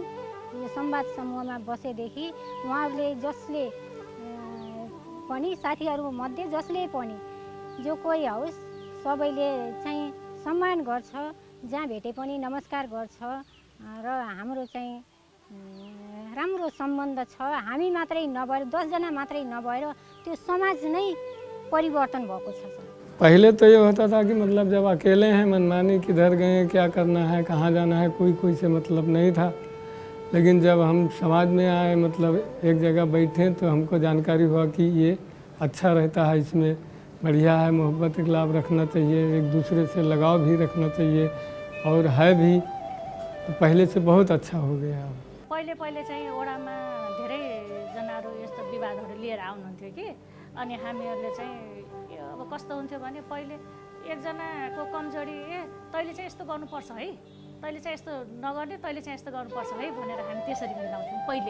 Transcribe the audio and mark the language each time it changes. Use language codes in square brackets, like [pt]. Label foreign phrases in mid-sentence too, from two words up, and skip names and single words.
[ne] यो संवाद समूहमा बसेदेखि उहाँहरूले जसले पनि साथीहरू मध्ये जसले पनि जो कोही होस् सबैले चाहिँ सम्मान गर्छ, जहाँ भेटे पनि नमस्कार गर्छ र हाम्रो चाहिँ राम्रो सम्बन्ध छ। हामी मात्रै नभएर 10 जना मात्रै नभएर त्यो समाज नै परिवर्तन भएको छ। [hi] पहले तो ये होता था कि मतलब जब अकेले हैं मनमानी किधर गए क्या करना है कहाँ जाना है कोई से मतलब नहीं था। लेकिन जब हम समाज में आए मतलब एक जगह बैठे तो हमको जानकारी हुआ कि ये अच्छा रहता है, इसमें बढ़िया है, मोहब्बत इखलाफ रखना चाहिए, एक दूसरे से लगाव भी रखना चाहिए और है भी, तो पहले से बहुत अच्छा हो गया। [ne] पहिले चाहिँ वडामा धेरैजनाहरू यस्तो विवादहरू लिएर आउनुहुन्थ्यो कि अनि हामीहरूले चाहिँ अब कस्तो हुन्थ्यो भने पहिले एकजनाको कमजोरी तैँले चाहिँ यस्तो गर्नुपर्छ है, तैँले चाहिँ यस्तो नगर्ने, तैँले चाहिँ यस्तो गर्नुपर्छ है भनेर हामी त्यसरी मिलाउँथ्यौँ पहिले।